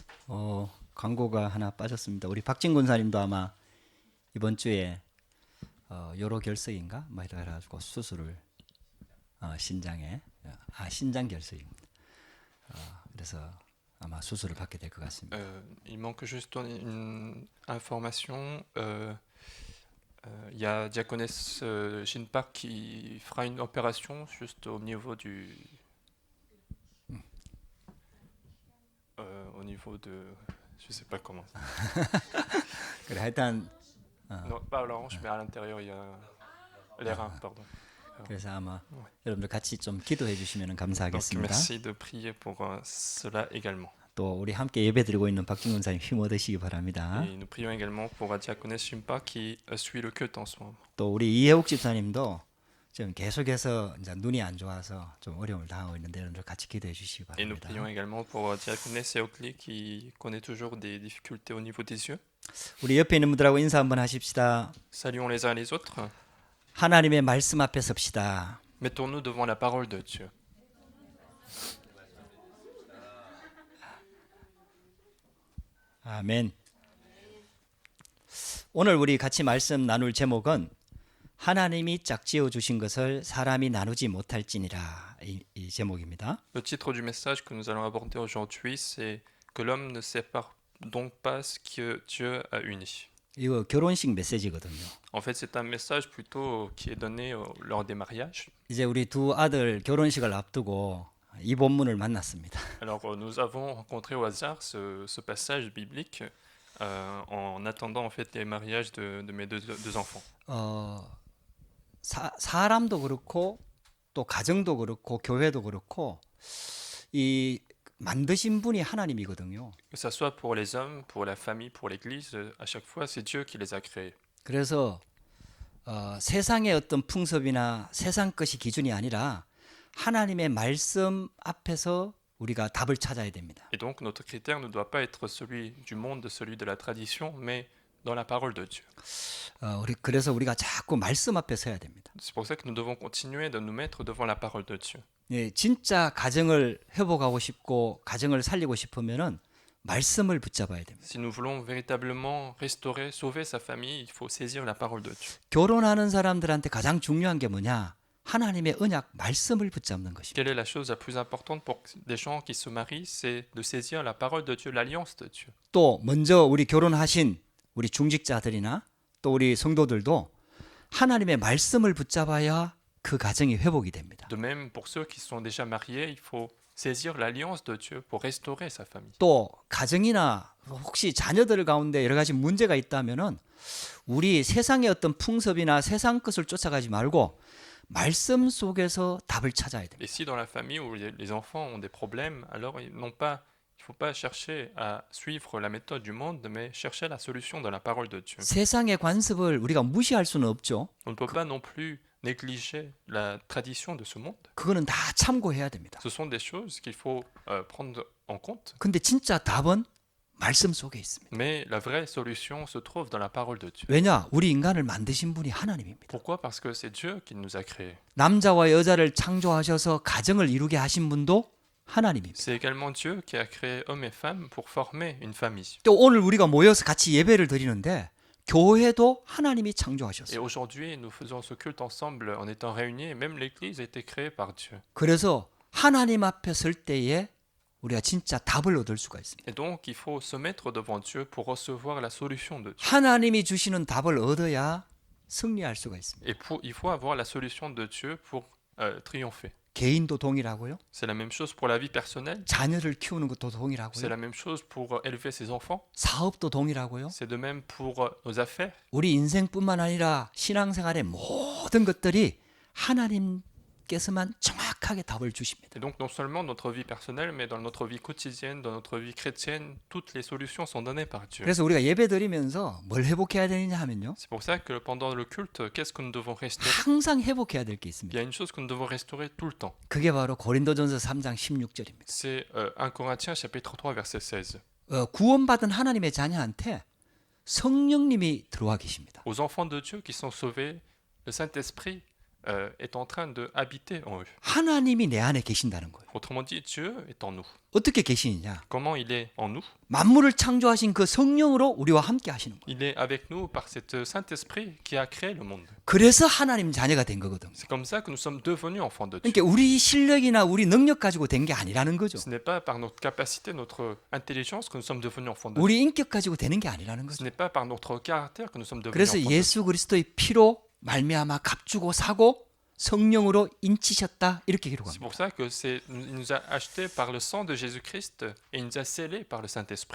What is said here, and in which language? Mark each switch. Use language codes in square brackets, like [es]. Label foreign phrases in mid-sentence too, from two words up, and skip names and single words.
[ko] 광고가 하나 빠졌습니다. 우리 박진 군사님도 아마 이번 주에 요로 결석인가 뭐 해가지고 수술을 신장에 신장 결석입니다. 그래서 아마 수술을 받게 될 것 같습니다. [fr] Il manque juste une information. Il y a Diaconesse Shin Park qui fera une opération juste au niveau au niveau de, je sais pas comment. [ko] 그래 하여튼 [fr] Non, pas à la hanche, mais à l'intérieur il y a les reins, pardon. [ko] 그래서 아마 여러분들 같이 좀 기도해 주시면 [fr] Donc [ko] 감사하겠습니다. [fr] merci de prier pour cela également. [ko] 또 우리 함께 예배드리고 있는 박진 군사님 힘 얻으시기 바랍니다. [fr] Et nous prions également pour la Diaconesse Shin Park qui suit le culte en ce moment. [ko] 또 우리 이혜욱 집사님도 지금 계속해서 이제 눈이 안 좋아서 좀 어려움을 당하고 있는데 여러분들 같이 기도해 주시기 [fr] Et nous [ko] 바랍니다. [fr] prions également pour Diaconesse Eokli qui connaît toujours des difficultés au niveau des yeux. [ko] 우리 옆에 있는 분들하고 인사 한번 하십시다. [fr] Saluons les uns les autres. [ko] 하나님의 말씀 앞에 섭시다. [fr] Mettons-nous devant la parole de Dieu. [ko] 아멘. 오늘 우리 같이 말씀 나눌 제목은 하나님이 짝지어 주신 것을 사람이 나누지 못할지니라 이 제목입니다. [fr] Le titre du message que nous allons aborder aujourd'hui, c'est que l'homme ne sépare donc pas ce que Dieu a uni. [ko] 이거 결혼식 메시지거든요. [fr] En fait, c'est un message plutôt qui est donné lors des mariages. [ko] 이제 우리 두 아들 결혼식을 앞두고 이 본문을 만났습니다. [fr] Alors, nous avons rencontré au hasard ce passage biblique en attendant en fait les mariages de mes deux enfants. [ko] 사람도 그렇고 또 가정도 그렇고 교회도 그렇고 이 만드신 분이 하나님이거든요. [fr] Que ça soit pour les hommes, pour la famille, pour l'Église, à chaque fois, c'est Dieu qui les a créés. [ko] 그래서 세상의 어떤 풍습이나 세상 것이 기준이 아니라 하나님의 말씀 앞에서 우리가 답을 찾아야 됩니다. [fr] Et donc, notre critère ne doit pas être celui du monde, celui de la tradition, mais dans la parole de Dieu. [ko] 그래서 우리가 자꾸 말씀 앞에 서야 됩니다. [fr] C'est pour ça que nous devons continuer de nous mettre devant la parole de Dieu. [ko] 예, 진짜 가정을 회복하고 싶고 가정을 살리고 싶으면은 말씀을 붙잡아야 됩니다. [fr] Si nous voulons véritablement restaurer, sauver sa famille, il faut saisir la parole de Dieu. [ko] 결혼하는 사람들한테 가장 중요한 게 뭐냐? 하나님의 언약 말씀을 붙잡는 것입니다. [fr] Quelle est la chose la plus importante pour des gens qui se marient? C'est de saisir la parole de Dieu, l'alliance de Dieu. [ko] 또 먼저 우리 결혼하신 우리 중직자들이나 또 우리 성도들도 하나님의 말씀을 붙잡아야 그 가정이 회복이 됩니다. [fr] De même, pour ceux qui sont déjà mariés, il faut saisir l'alliance de Dieu pour restaurer sa famille. [ko] 또 가정이나 혹시 자녀들 가운데 여러 가지 문제가 있다면은 우리 세상의 어떤 풍습이나 세상 것을 쫓아가지 말고 말씀 속에서 답을 찾아야 됩니다. [fr] Et si dans la famille où les enfants ont des problèmes, alors il ne faut pas chercher à suivre la méthode du monde, mais chercher la solution dans la parole de Dieu. [ko] 세상의 관습을 우리가 무시할 수는 없죠. [fr] On ne peut pas non plus négliger la tradition de ce monde. [ko] 그거는 다 참고해야 됩니다. [fr] Ce sont des choses qu'il faut prendre en compte. [ko] 근데 진짜 답은 말씀 속에 있습니다. [fr] Mais la vraie solution se trouve dans la parole de Dieu. [ko] 왜냐? 우리 인간을 만드신 분이 하나님입니다. [fr] Pourquoi? Parce que c'est Dieu qui nous a créés. [ko] 남자와 여자를 창조하셔서 가정을 이루게 하신 분도 하나님입니다. [fr] C'est également Dieu qui a créé hommes et femmes pour former une famille. [ko] 또 오늘 우리가 모여서 같이 예배를 드리는데 교회도 하나님이 [fr] Et [ko] 창조하셨어요. [fr] aujourd'hui, nous faisons ce culte ensemble en étant réunis, et même l'Église a été créée par Dieu. [ko] 그래서 하나님 앞에 설 때에 우리가 진짜 답을 얻을 수가 있습니다. [fr] Et donc, il faut se mettre devant Dieu pour recevoir la solution de Dieu. [ko] 하나님이 주시는 답을 얻어야 승리할 수가 있습니다. [fr] Et il faut avoir la solution de Dieu pour triompher. [ko] 개인도 동일하고요. [fr] C'est la même chose pour la vie personnelle. [ko] 자녀를 키우는 것도 [fr] C'est [ko] 동일하고요. [fr] la même chose pour élever ses enfants. [ko] 사업도 동일하고요. [fr] C'est de même pour nos affaires. [ko] 우리 인생뿐만 아니라 신앙생활의 모든 것들이 하나님께서만 정확하게 답을 주십니다. [fr] Et donc, non seulement notre vie personnelle, mais dans notre vie quotidienne, dans notre vie chrétienne, toutes les solutions sont données par Dieu. [ko] 그래서 우리가 예배 드리면서 뭘 회복해야 되느냐 하면요. [fr] C'est pour ça que pendant le culte, qu'est-ce que nous devons restaurer? [ko] 항상 회복해야 될 게 [fr] Il [ko] 있습니다. [fr] y a une chose que nous devons restaurer tout le temps. [ko] 그게 바로 고린도전서 3장 16절입니다. [fr] C'est 1 Corinthiens chapitre 3 verset 16. [ko] 구원받은 하나님의 자녀한테 성령님이 들어와 계십니다. [fr] Aux enfants de Dieu qui sont sauvés, le Saint-Esprit est en train de habiter en eux. [ko] 하나님이 내 안에 계신다는 거예요. [fr] Autrement dit, Dieu est en nous. [ko] 어떻게 계시느냐? [fr] Comment il est en nous? [ko] 만물을 창조하신 그 성령으로 우리와 함께 하시는 거예요. [fr] Il est avec nous par cet Saint-Esprit qui a créé le monde. [ko] 그래서 하나님 자녀가 된 거거든요. [fr] C'est comme ça que nous sommes devenus enfants de Dieu. [ko] 그러니까 우리 실력이나 우리 능력 가지고 된 게 아니라는 거죠. [fr] Ce n'est pas par notre capacité, notre intelligence que nous sommes devenus enfants de Dieu. [ko] 우리 인격 가지고 되는 게 아니라는 [fr] Ce [ko] 거죠. [fr] n'est pas par notre caractère que nous sommes devenus [ko] 그래서 [fr] enfants de Dieu. [ko] 예수 그리스도의 피로 말미암아 값주고 사고 성령으로 인치셨다 이렇게 [fr] C'est [ko] 기록합니다. [fr] pour ça que il nous a achetés par le sang de Jésus-Christ et il nous a scellés par le Saint-Esprit.